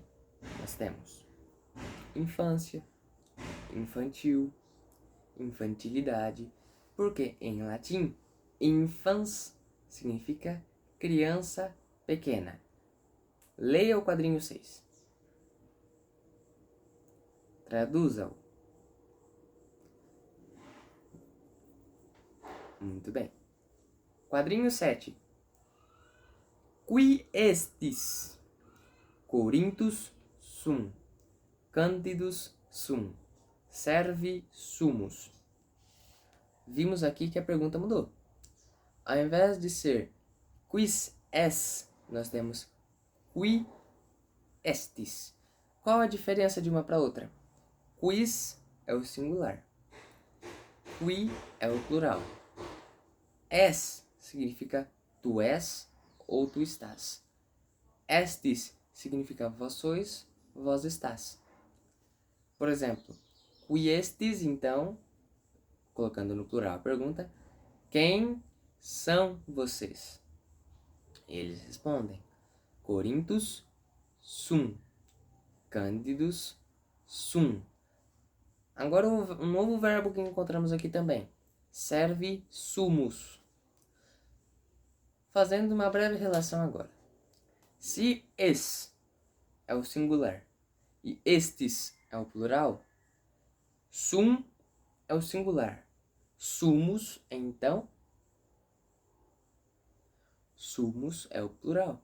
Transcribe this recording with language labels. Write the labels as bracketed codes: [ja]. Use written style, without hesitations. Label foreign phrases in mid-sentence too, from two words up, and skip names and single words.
[pt] Nós temos infância, infantil, infantilidade, porque em latim, infans significa criança pequena. Leia o quadrinho 6. Traduza-o. Muito bem. Quadrinho 7. [la] Qui estis? Corinthus sum. Cândidus sum. Servi sumus. [pt] Vimos aqui que a pergunta mudou. Ao invés de ser [la] quis es, [pt] nós temos [la] qui estis. [pt] Qual a diferença de uma para outra? Quis é o singular. Qui é o plural. Es significa tu és ou tu estás. Estis significa vós sois, vós estás. Por exemplo, [la] qui estis, [pt] então, colocando no plural a pergunta, quem são vocês? Eles respondem, [la] Corinthus sum. Cândidus sum. [pt] Agora um novo verbo que encontramos aqui também. [la] Servi sumus. [pt] Fazendo uma breve relação agora. Se es é o singular e estes é o plural, sum é o singular. Sumus, então, sumus é o plural.